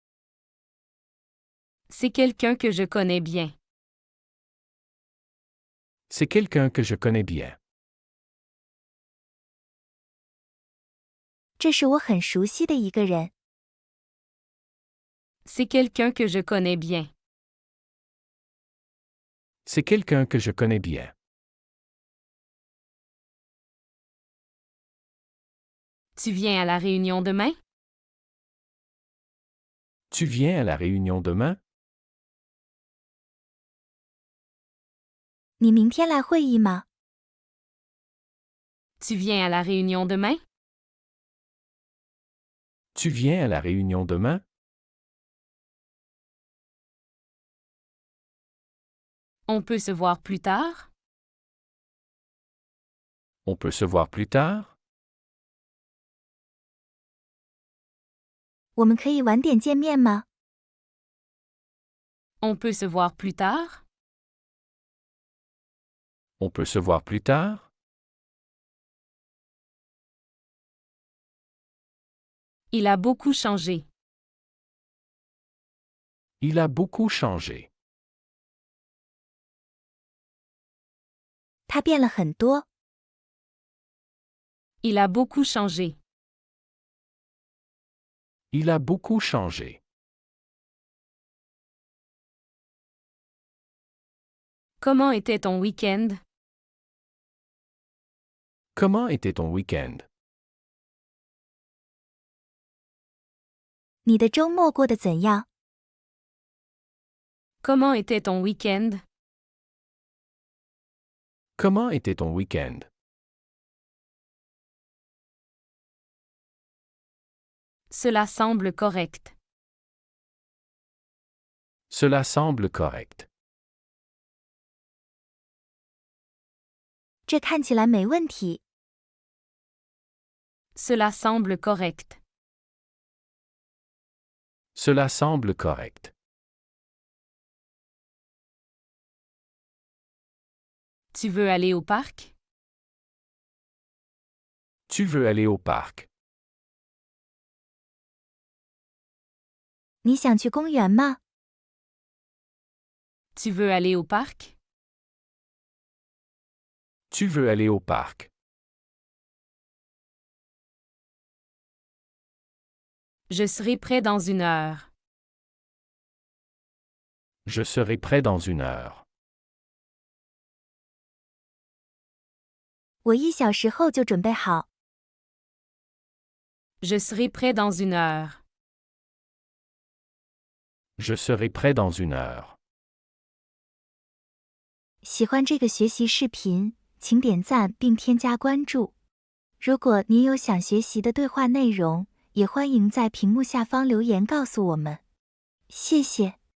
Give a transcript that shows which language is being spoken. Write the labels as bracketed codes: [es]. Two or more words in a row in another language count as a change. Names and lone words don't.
[fr] C'est quelqu'un que je connais bien. C'est quelqu'un que je connais bien. [zh] 这是我很熟悉的一个人。 [fr] C'est quelqu'un que je connais bien. C'est quelqu'un que je connais bien. Tu viens à la réunion demain? Tu viens à la réunion demain? [zh] 你明天来会议吗？ [fr] Tu viens à la réunion demain? Tu viens à la réunion demain? On peut se voir plus tard? On peut se voir plus tard? [zh] 我们可以晚点见面吗？ [fr] On peut se voir plus tard? On peut se voir plus tard? Il a beaucoup changé. Il a beaucoup changé. [zh] 他变了很多。 [fr] Il a beaucoup changé. Il a beaucoup changé. Comment était ton week-end? Comment était ton week-end? [zh] 你的周末过得怎样？ [fr] Comment était ton week-end? Comment était ton week-end? Cela semble correct. Cela semble correct. [zh] 这看起来没问题。 [fr] Cela semble correct. Cela semble correct. Tu veux aller au parc? Tu veux aller au parc? [zh] 你想去公园吗？ [fr] Tu veux aller au parc? Tu veux aller au parc? Je serai prêt dans 1 heure. Je serai prêt dans 1 heure. [zh] 我1小时后就准备好。 [fr] Je serai prêt dans 1 heure. Je serai prêt dans 1 heure. [zh] 喜欢这个学习视频，请点赞并添加关注。如果您有想学习的对话内容，也欢迎在屏幕下方留言告诉我们。谢谢。